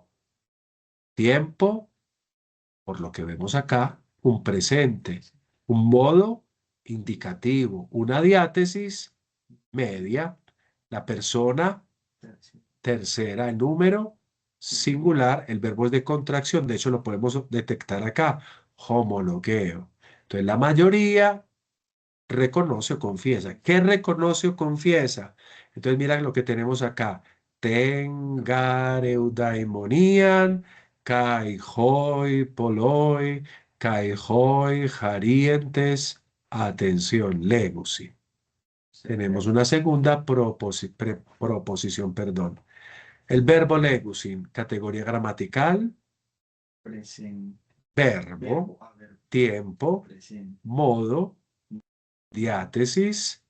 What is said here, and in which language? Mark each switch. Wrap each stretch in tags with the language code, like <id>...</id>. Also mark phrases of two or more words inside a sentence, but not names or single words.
<es>Tiempo, por lo que vemos acá, un presente, un modo indicativo, una diátesis media, la persona tercera, el número singular, el verbo es de contracción, de hecho lo podemos detectar acá, homologueo. Entonces la mayoría reconoce o confiesa. ¿Qué reconoce o confiesa? Entonces mira lo que tenemos acá.</es> <el>Tengareudaimonian, kai hoi poloi, kai hoi jarientes,</el> <es>atención, legusi. Tenemos una segunda proposición, perdón. El verbo legusin, categoría gramatical, Presente. verbo, Verbo, a ver, tiempo, presente. modo, diátesis,</es>